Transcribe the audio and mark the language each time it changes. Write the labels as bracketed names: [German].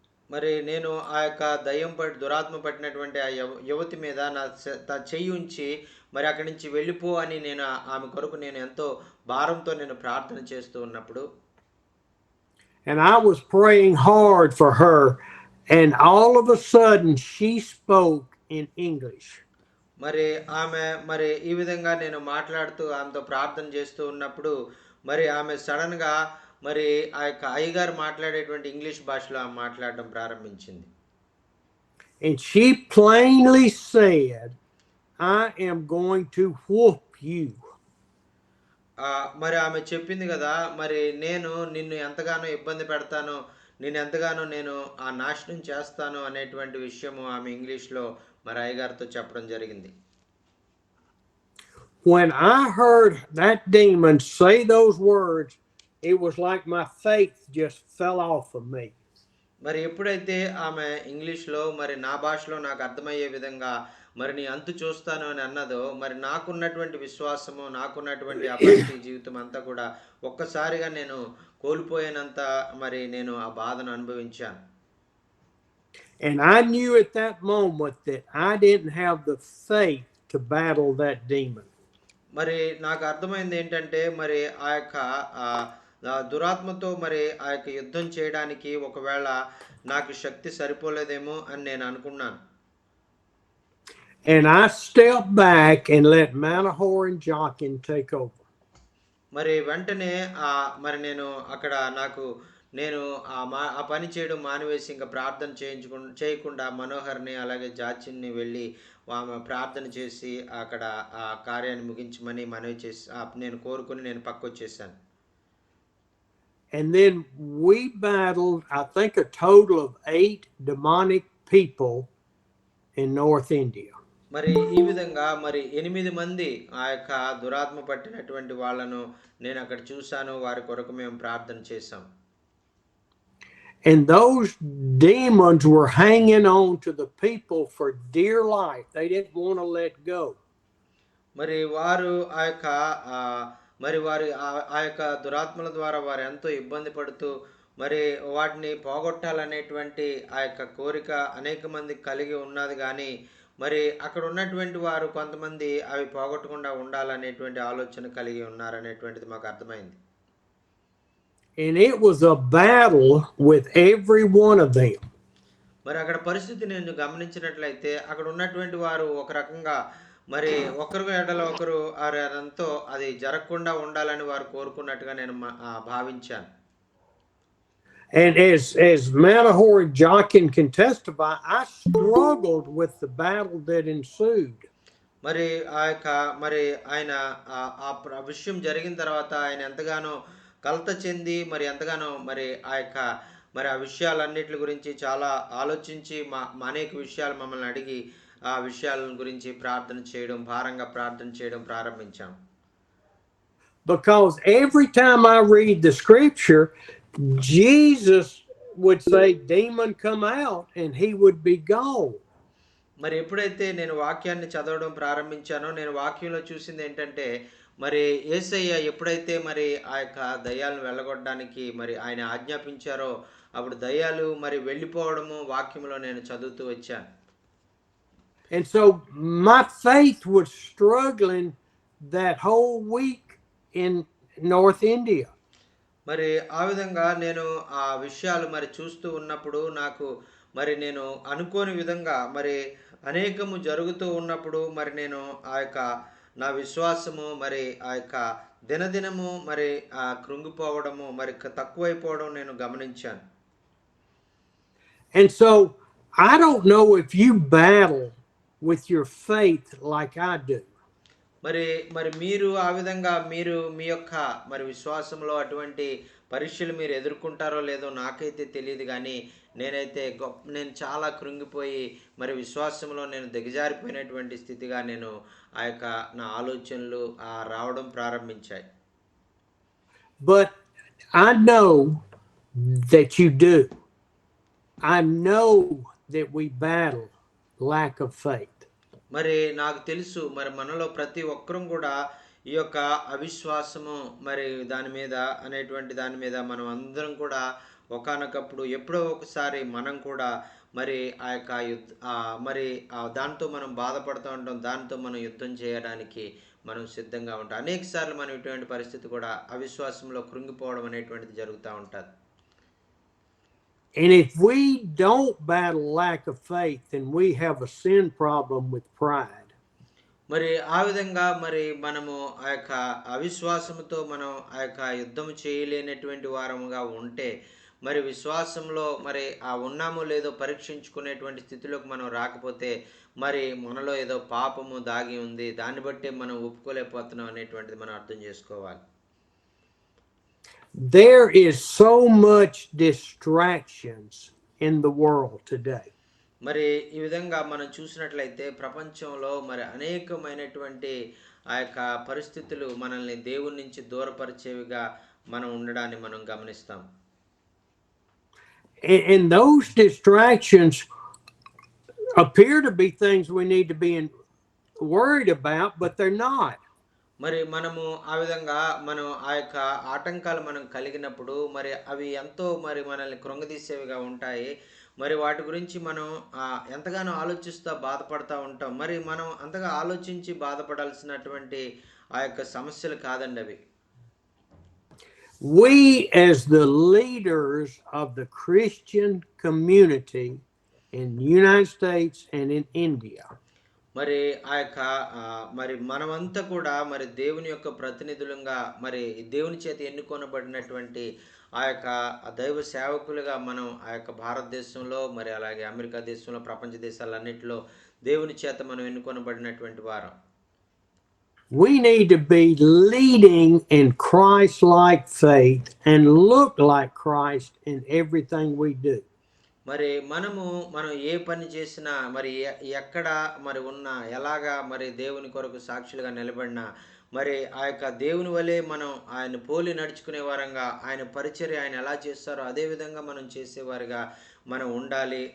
[Telugu] మరి నేను దురాత్మ పట్టినటువంటి ఆ యువతి మీద నా చెయ్యి ఉంచి మరి అక్కడి నుంచి వెళ్ళిపో అని నేను ఆమె కొరకు నేను ఎంతో భారంతో నేను ప్రార్థన చేస్తూ ఉన్నప్పుడు [English] and I was praying hard for her, and all of a sudden she spoke in English. [Telugu] మరి ఆమె మరి ఈ విధంగా నేను మాట్లాడుతూ ఆమెతో ప్రార్థన చేస్తూ ఉన్నప్పుడు మరి ఆమె సడన్గా మరి ఆ యొక్క అయ్యగారు మాట్లాడేటువంటి ఇంగ్లీష్ భాషలో ఆమె మాట్లాడడం ప్రారంభించింది. [English] And she plainly said, I am going to whoop you. [Telugu] మరి ఆమె చెప్పింది గదా! మరి నేను నిన్ను ఎంతగానో ఇబ్బంది పెడతాను, నిన్నెంతగానో నేను నాశనం చేస్తాను అనేటువంటి విషయము ఆమె ఇంగ్లీష్‌లో మరి అయ్యగారితో చెప్పడం జరిగింది. [English] When I heard that demon say those words, it was like my faith just fell off of me. [Telugu] మరి ఎప్పుడైతే ఆమె ఇంగ్లీష్‌లో మరి నా భాషలో నాకు అర్థమయ్యే విధంగా మరి నీ అంతు చూస్తాను అని అన్నదో, మరి నాకున్నటువంటి విశ్వాసము, నాకున్నటువంటి ఆ భక్తి జీవితం అంతా కూడా ఒక్కసారిగా నేను కోల్పోయినంత మరి నేను ఆ బాధను అనుభవించాను. [English] And I knew at that moment that I didn't have the faith to battle that demon. [Telugu] మరి నాకు అర్థమైంది ఏంటంటే, మరి ఆ యొక్క దురాత్మతో మరి ఆ యొక్క యుద్ధం చేయడానికి ఒకవేళ నాకు శక్తి సరిపోలేదేమో అని నేను అనుకున్నాను. [English] And I stepped back and let Manahor and Jockin take over. [Telugu] మరి వెంటనే మరి నేను అక్కడ నేను ఆ పని చేయడం మానివేసి ఇంకా ప్రార్థన చేయకుండా మనోహర్‌ని అలాగే జాచిన్‌ని వెళ్ళి ఆమె ప్రార్థన చేసి అక్కడ ఆ కార్యాన్ని ముగించమని మనవి చేసి నేను కోరుకొని నేను పక్కొచ్చేసాను. [English] And then we battled, I think, a total of 8 demonic people in North India. [Telugu] మరి ఈ విధంగా మరి 8 మంది ఆ యొక్క దురాత్మ పట్టినటువంటి వాళ్ళను నేను అక్కడ చూశాను. వారి కొరకు మేము ప్రార్థన చేశాం. [English] And those demons were hanging on to the people for dear life. They didn't want to let go. [Telugu] మరి వారు ఆ యొక్క మరి వారి ఆ యొక్క దురాత్మల ద్వారా వారు ఎంతో ఇబ్బంది పడుతూ మరి వాటిని పోగొట్టాలనేటువంటి ఆ యొక్క కోరిక అనేక మందికి కలిగి ఉన్నది గానీ, మరి అక్కడ ఉన్నటువంటి వారు కొంతమంది అవి పోగొట్టకుండా ఉండాలనేటువంటి ఆలోచన కలిగి ఉన్నారనేటువంటిది మాకు అర్థమైంది. [English] And it was a battle with every one of them. [Telugu] మరి అక్కడ పరిస్థితి నేను గమనించినట్లయితే అక్కడ ఉన్నటువంటి వారు ఒక రకంగా మరి ఒకరు ఎడల ఒకరు అదంతో అది జరగకుండా ఉండాలని వారు కోరుకున్నట్టుగా నేను భావించాను. [English] And as Manahor and Jockin can testify, I struggled with the battle that ensued. [Telugu] మరి ఆ యొక్క మరి ఆయన విషయం జరిగిన తర్వాత ఆయన ఎంతగానో కలత చెంది మరి ఎంతగానో మరి ఆ యొక్క మరి ఆ విషయాలన్నిటి గురించి చాలా ఆలోచించి అనేక విషయాలు మమ్మల్ని అడిగి ఆ విషయాల గురించి భారంగా ప్రార్థన చేయడం ప్రారంభించాం. [English] Because every time I read the scripture, Jesus would say, demon come out, and he would be gone. [Telugu] మరి ఎప్పుడైతే నేను వాక్యాన్ని చదవడం ప్రారంభించానో నేను వాక్యంలో చూసింది ఏంటంటే మరి యేసయ్య ఎప్పుడైతే మరి ఆ యొక్క దయ్యాలను వెళ్ళగొట్టడానికి మరి ఆయన ఆజ్ఞాపించారో అప్పుడు దయ్యాలు మరి వెళ్ళిపోవడము వాక్యంలో నేను చదువుతూ వచ్చాను. [English] And so my faith was struggling that whole week in North India. [Telugu] మరి ఆ విధంగా నేను ఆ విషయాలు మరి చూస్తూ ఉన్నప్పుడు నాకు మరి నేను అనుకోని విధంగా మరి అనేకము జరుగుతూ ఉన్నప్పుడు మరి నేను ఆ యొక్క నా విశ్వాసము మరి ఆ యొక్క దినదినము మరి కృంగిపోవడము మరి తక్కువైపోవడం నేను గమనించాను. [English] And so I don't know if you battle with your faith like I do. [Telugu] మరి మీరు ఆ విధంగా మీరు మీ యొక్క మరి విశ్వాసంలో అటువంటి పరీక్షలు మీరు ఎదుర్కొంటారో లేదో నాకైతే తెలియదు కానీ నేను చాలా కృంగిపోయి మరి విశ్వాసంలో నేను దిగజారిపోయినటువంటి స్థితిగా నేను ఆ యొక్క నా ఆలోచనలు రావడం ప్రారంభించాయి. [English] But I know that you do. I know that we battle lack of faith. [Telugu] మరి నాకు తెలుసు మరి మనలో ప్రతి ఒక్కరం కూడా ఈ యొక్క అవిశ్వాసము మరి దాని మీద అనేటువంటి దాని మీద మనం అందరం కూడా ఒకానొకప్పుడు ఎప్పుడో ఒకసారి మనం కూడా మరి ఆ యొక్క మరి దాంతో మనం బాధపడుతూ ఉంటాం. దాంతో మనం యుద్ధం చేయడానికి మనం సిద్ధంగా ఉంటాం. అనేక సార్లు మనం ఇటువంటి పరిస్థితి కూడా అవిశ్వాసంలో కృంగిపోవడం అనేటువంటిది జరుగుతూ ఉంటుంది. [English] And if we don't battle lack of faith, then we have a sin problem with pride. [Telugu] మరి ఆ విధంగా మరి మనము ఆ యొక్క అవిశ్వాసముతో మనం ఆ యొక్క యుద్ధం చేయలేనటువంటి వారముగా ఉంటే మరి విశ్వాసంలో మరి ఆ ఉన్నామో లేదో పరీక్షించుకునేటువంటి స్థితిలోకి మనం రాకపోతే మరి మనలో ఏదో పాపము దాగి ఉంది, దాన్ని బట్టే మనం ఒప్పుకోలేకపోతున్నాం అనేటువంటిది మనం అర్థం చేసుకోవాలి. [English] There is so much distractions in the world today. [Telugu] మరి ఈ విధంగా మనం చూసినట్లయితే ప్రపంచంలో మరి అనేకమైనటువంటి ఆ యొక్క పరిస్థితులు మనల్ని దేవుని నుంచి దూరపరిచేవిగా మనం ఉండడాన్ని మనం గమనిస్తాం. [English] And those distractions appear to be things we need to be worried about, but they're not. [Telugu] మరి మనము ఆ విధంగా మనం ఆ యొక్క ఆటంకాలు మనం కలిగినప్పుడు మరి అవి ఎంతో మరి మనల్ని కృంగదీసేవిగా ఉంటాయి. మరి వాటి గురించి మనం ఎంతగానో ఆలోచిస్తూ బాధపడతా ఉంటాం. మరి మనం అంతగా ఆలోచించి బాధపడాల్సినటువంటి ఆ యొక్క సమస్యలు కాదండి అవి. [English] We as the leaders of the Christian community in the United States and in India, [Telugu] మరి ఆ యొక్క మరి మనమంతా కూడా మరి దేవుని యొక్క ప్రతినిధులుగా మరి దేవుని చేత ఎన్నుకొనబడినటువంటి ఆ యొక్క దైవ సేవకులుగా మనం ఆ యొక్క భారతదేశంలో మరి అలాగే అమెరికా దేశంలో ప్రపంచ దేశాలన్నింటిలో దేవుని చేత మనం ఎన్నుకొనబడినటువంటి వారం. [English] we need to be leading in Christ-like faith and look like Christ in everything we do. [Telugu] మరి మనం ఏ పని చేసినా మరి ఎక్కడ మరి ఉన్నా ఎలాగా మరి దేవుని కొరకు సాక్షులుగా నిలబడినా మరి ఆ యొక్క దేవుని వలె మనం ఆయన పోలి నడుచుకునే వారంగా ఆయన పరిచర్య ఆయన ఎలా చేస్తారో అదే విధంగా మనం చేసేవారుగా మనం ఉండాలి.